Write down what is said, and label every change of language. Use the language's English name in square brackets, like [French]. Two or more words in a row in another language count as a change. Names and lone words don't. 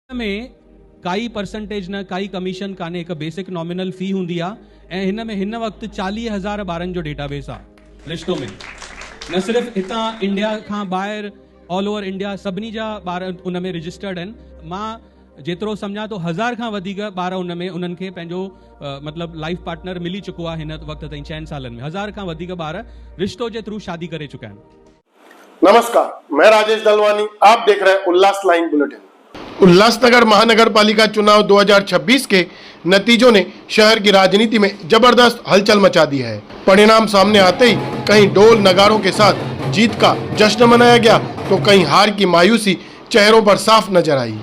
[Sindhi] में काई परसेंटेज न काई कमीशन काने एक [English] basic nominal fee [Sindhi] हुंदी आ ऐं हिन में हिन वक्त 40,000 ॿारनि जो डेटाबेस आ रिश्तो में न सिर्फ हितां इंडिया खां ॿाहिरि [English] all over India [Sindhi] सभिनी जा ॿार उन में रजिस्टर्ड आहिनि। मां जेतिरो सम्झां तो 1000 खां वधीक ॿार उन में उन्हनि खे पंहिंजो मतलब [English] life partner [Sindhi] मिली चुको आहे हिन वक्त ताईं 6 सालनि में 1000 खां वधीक ॿार रिश्तो जे थ्रू शादी करे चुका आहिनि। [Hindi] नमस्कार, मैं राजेश दलवानी, आप देख रहे हैं उल्लास लाइन बुलेटिन। उल्लासनगर महानगर पालिका चुनाव 2026 के नतीजों ने शहर की राजनीति में जबरदस्त हलचल मचा दी है। परिणाम सामने आते ही कहीं ढोल नगारों के साथ जीत का जश्न मनाया गया तो कहीं हार की मायूसी चेहरों पर साफ नजर आई।